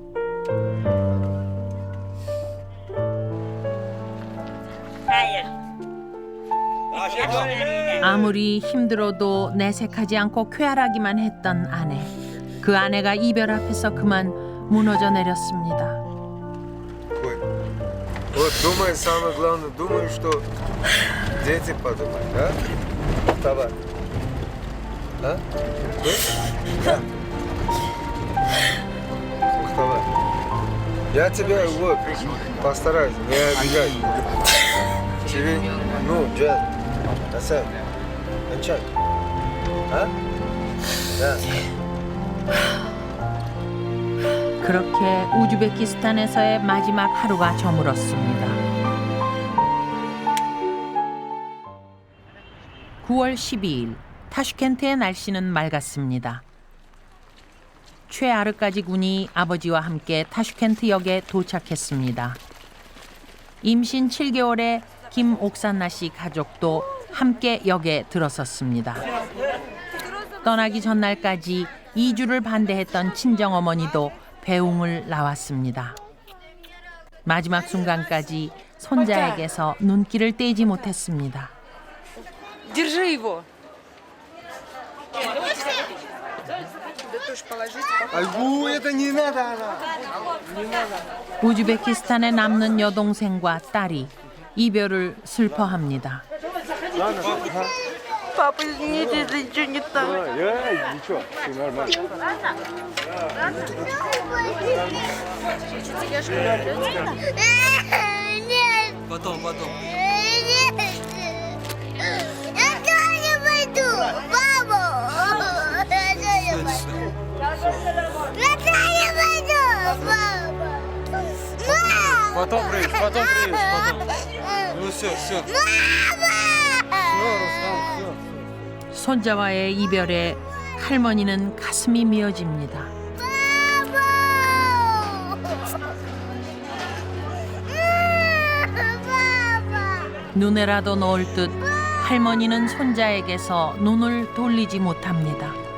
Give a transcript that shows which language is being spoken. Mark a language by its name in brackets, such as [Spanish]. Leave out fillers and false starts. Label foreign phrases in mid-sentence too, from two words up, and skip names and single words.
[Korean] 아무리 힘들어도 내색하지 않고 쾌활하기만 했던 아내. 그 아내가 이별 앞에서 그만 무너져 내렸습니다. [Russian] Вот думай, самое главное, думаю, что дети подумают, да? Давай. А? Да? Давай. Я тебя вот постараюсь, не обижай. Тебе, ну, Джаз, Асан, Анчак. А? Да. [Korean] 그렇게 우즈베키스탄에서의 마지막 하루가 저물었습니다. 9월 12일 타슈켄트의 날씨는 맑았습니다. 최아르까지 군이 아버지와 함께 타슈켄트역에 도착했습니다. 임신 7개월의 김옥산나 씨 가족도 함께 역에 들어섰습니다. 떠나기 전날까지 이주를 반대했던 친정어머니도 배웅을 나왔습니다. 마지막 순간까지 손자에게서 눈길을 떼지 못했습니다. [Russian] Держи его. Альгу, это не надо. [Korean] 우즈베키스탄에 남는 여동생과 딸이 이별을 슬퍼합니다. [Russian] Папа, извините, если ничего не так. Ничего, все нормально. Потом. Я тоже пойду, папа. Я тоже пойду, папа. Потом приедешь. Ну все. [Korean] 손자와의 이별에 할머니는 가슴이 미어집니다. 눈에라도 넣을 듯 할머니는 손자에게서 눈을 돌리지 못합니다.